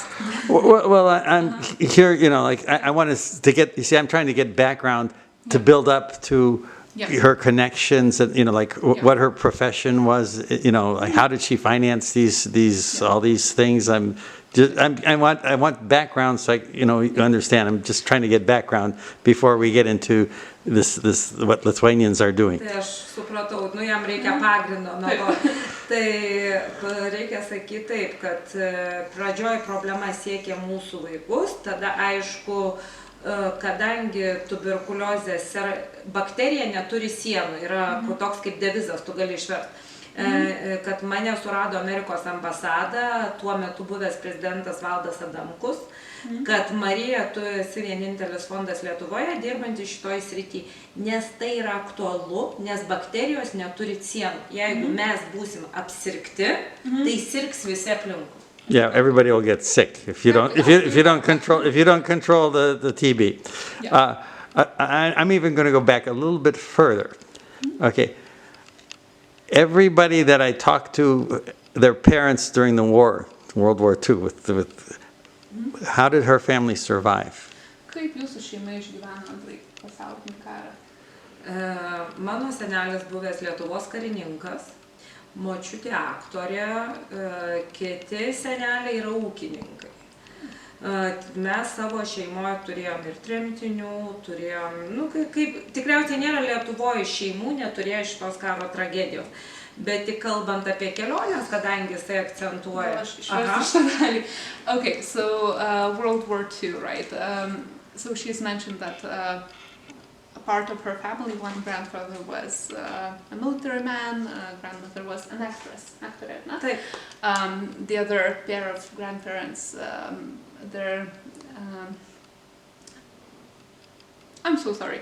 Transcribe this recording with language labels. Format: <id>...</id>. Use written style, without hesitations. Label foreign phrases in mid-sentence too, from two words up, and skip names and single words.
<en>Well, I'm here, I want to get, you see, I'm trying to get background to build up to her connections and, what her profession was, like how did she finance all these things? I want background so you understand. I'm just trying to get background before we get into this what Lithuanians are doing.</en> <lt>Tai aš supratau, jam reikia pagrindo nuo to. Tai reikia sakyti taip, kad pradžioj problema siekia mūsų vaikus, tada aišku, kadangi tuberkuliozės bakterija neturi sienų, yra toks kaip devizas, tu gali išversti. Kad mane surado Amerikos ambasada, tuo metu buvęs prezidentas Valdas Adamkus, kad Marija, tu esi vienintelis fondas Lietuvoje dirbantis šitoj srity, nes tai yra aktualu, nes bakterijos neturi sienų. Jeigu mes būsim apsirgti, tai sirgs visi aplinkui.</lt> <en>Yeah, everybody will get sick if you don't control the TB. Yeah. I'm even going to go back a little bit further. Okay. Everybody that I talked to, their parents during the war, World War II, how did her family survive?</en> <lt>Kaip jūsų šeima išgyveno antrąjį pasaulinį karą? Mano senelis buvęs Lietuvos karininkas, močiutė aktorė, kiti seneliai yra ūkininkai. Mes savo šeimoje turėjom ir tremtinių, tikriausiai nėra Lietuvoje šeimų, neturėjo šitos karo tragedijos. Bet tik kalbant apie keliones, kadangi jisai akcentuoja.</lt> <en>Okay, so World War II, right? So she's mentioned that a part of her family, one grandfather was a military man, grandmother was an actress, no? The other pair of grandparents, I'm so sorry.</en>